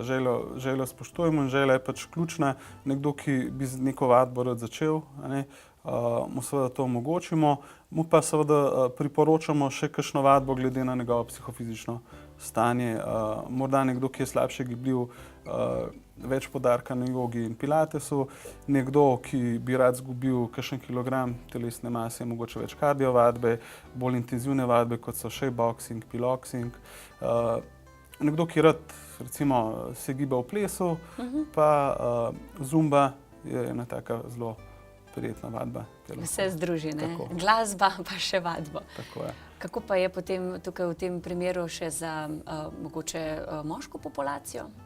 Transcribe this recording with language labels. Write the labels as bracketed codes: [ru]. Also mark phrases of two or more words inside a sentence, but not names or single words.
[sl] Željo spoštujemo in želja je pač ključna. Nekdo, ki bi z neko vadbo rad začel, mu seveda to omogočimo, mu pa seveda priporočamo še kakšno vadbo glede na njegovo psihofizično stanje. Morda nekdo, ki je slabše gibljiv, več poudarka na jogi in pilatesu, nekdo, ki bi rad zgubil kakšen kilogram telesne mase, mogoče več kardio vadbe, bolj intenzivne vadbe, kot so shape-boxing, piloxing. Nekdo, ki rad recimo se giba v plesu, pa zumba je ena taka zelo prijetna vadba. Vse združi, ne? Glasba pa še vadbo. Tako je. Kako pa je potem tukaj v tem primeru še za mogoče moško populacijo?